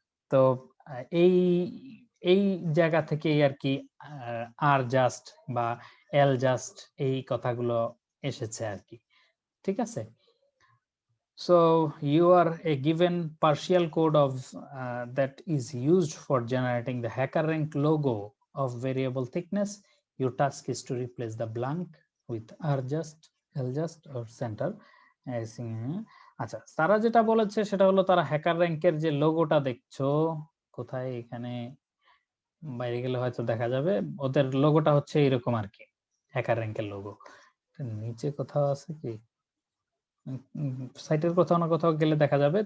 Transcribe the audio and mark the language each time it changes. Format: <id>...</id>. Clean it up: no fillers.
<bn>তো এই এই জায়গা থেকে আর কি আর জাস্ট বা এল জাস্ট এই কথাগুলো এসেছে আর কি। ঠিক আছে,</bn> <en>so you are a given partial code of that is used for generating the hacker rank logo of variable thickness. Your task is to replace the blank with r just, l just or center.</en> <bn>আচ্ছা, তারা যেটা বলেছে সেটা হলো তারা hacker র্যাঙ্কের যে লোগোটা দেখছো, কোথায় এখানে বাইরে গেলে হয়তো দেখা যাবে, ওদের লোগোটা হচ্ছে এরকম আর কি, হ্যাকার র্যাঙ্কের লোগো। নিচে কোথাও আছে কি, সাইটের কোথাও না কোথাও গেলে দেখা যাবে।</bn>